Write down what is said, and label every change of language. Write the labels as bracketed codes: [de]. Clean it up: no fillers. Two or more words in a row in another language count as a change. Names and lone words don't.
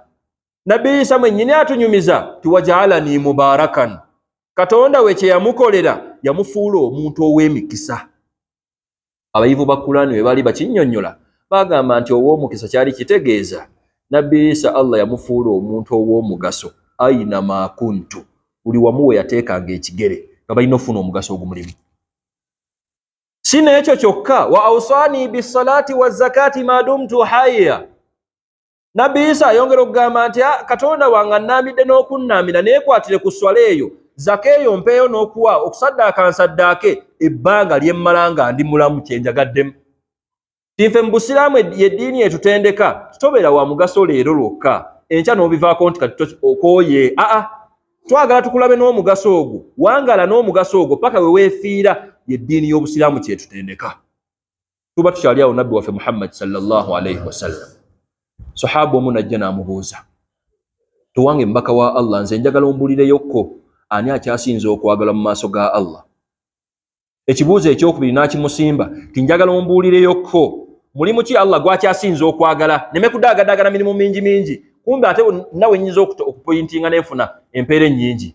[lg] Nabbi Isa mwennyini atunyumiza ti [ar] وجعلني مباركا, [lg] Katonda we kye yamukolera yamufuula omuntu ow'emikisa. Abayivu ba Qur'ani bwe bali bakinnyonnyola bagamba nti ow'omukisa kyali kitegeeza Nabbi Isa Allah yamufuula omuntu ow'omugaso [ar] أينما كنت, [lg] buli wamu we yateekanga ekigere nga balina ofuna omugaso ogumulimu. Si n'ekyo kyokka, [ar] وأوصاني بالصلاة والزكاة ما دمت حيا. [lg] Nabbi Isa ayongera okugamba nti Katonda wange annambidde n'okunnaamira neekwatire ku swala eyo, zaka eyo mpeeyo n'okuwa okusaddaaka nsaddaake ebbanga lyemmala nga ndi mulamu kye njagaddemu. Tinfe mu Busiraamu y'eddiini etutendeka tutobeera wa mugaso leero lwokka enkya n'obivaako nti kati okooye. Twagala tukulabe n'omugaso ogwo, wangala n'omugaso ogwo paka we weefiira, y'eddiini y'Obusiraamu kyetutendeka. Tuba tukyali awo Nabbi waffe Muhammad [ar] صلى الله عليه وسلم. [lg] Sahaba omu najja n'amubuuza, tuwange mbaka wa Allah, nze njagala ombuulireyokko ani akyasinze okwagala mu maaso ga Allah? Ekibuuzo ekyokubiri n'akimusimba ti njagala ombuulireyokko mulimu ki Allah gwakyasinze okwagala? Neme kudaagadaagana mirimu mingi kumbe ate nawe nnyinza okupointinga n'enfuna empeera ennyingi.